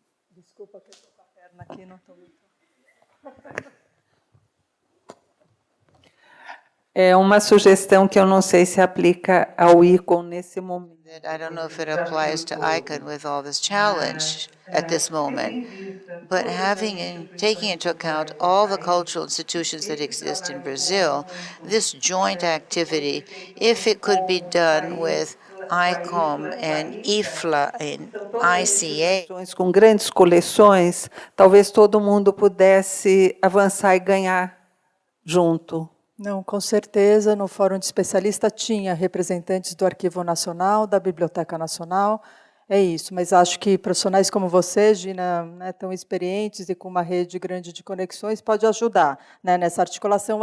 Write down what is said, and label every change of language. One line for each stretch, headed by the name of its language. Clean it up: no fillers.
Portuguese: Desculpa que eu estou com a perna aqui, não estou muito... É uma sugestão que eu não sei se aplica ao ICON nesse momento.
English: I don't know if it applies to ICON with all this challenge at this moment, but taking into account all the cultural institutions that exist in Brazil, this joint activity, if it could be done with ICOM and IFLA and ICA,
Portuguese: Com grandes coleções, talvez todo mundo pudesse avançar e ganhar junto. Não, com certeza, no Fórum de Especialista tinha representantes do Arquivo Nacional, da Biblioteca Nacional, é isso, mas acho que profissionais como você, Gina, né, tão experientes e com uma rede grande de conexões, pode ajudar, né, nessa articulação.